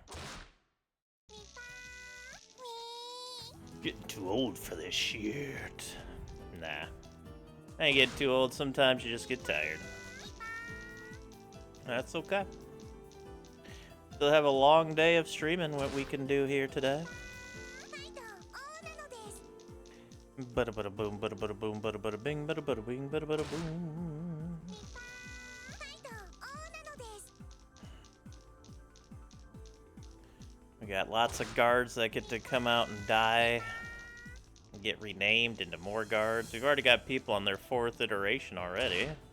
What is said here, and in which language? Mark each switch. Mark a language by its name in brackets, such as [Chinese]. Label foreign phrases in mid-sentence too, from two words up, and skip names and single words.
[English] Getting too old for this shit. Nah. I ain't getting too old. Sometimes you just get tired. That's okay. Still have a long day of streaming what we can do here today. Bada bada boom, bada bada boom, bada bada bing, bada bada bing, bada bada boom. We got lots of guards that get to come out and die. And get renamed into more guards. We've already got people on their 4th iteration already.